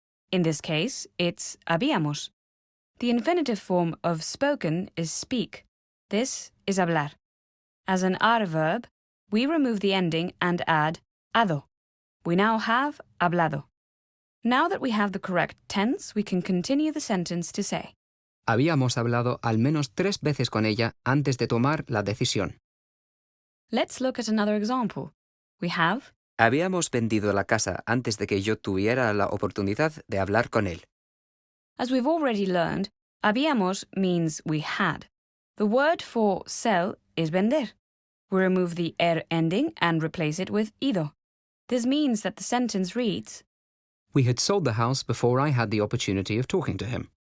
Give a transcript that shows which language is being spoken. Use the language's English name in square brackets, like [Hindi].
[English] In this case, it's habíamos. The infinitive form of spoken is speak. This is hablar. As an ar verb, we remove the ending and add ado. We now have hablado. Now that we have the correct tense, we can continue the sentence to say, [Spanish] Habíamos hablado al menos 3 veces con ella antes de tomar la decisión. [English] Let's look at another example. We have, [Spanish] Habíamos vendido la casa antes de que yo tuviera la oportunidad de hablar con él. [English] as we've already learned, habíamos means we had. The word for sell is vender. We remove the er ending and replace it with ido. This means that the sentence reads, We had sold the house before I had the opportunity of talking to him.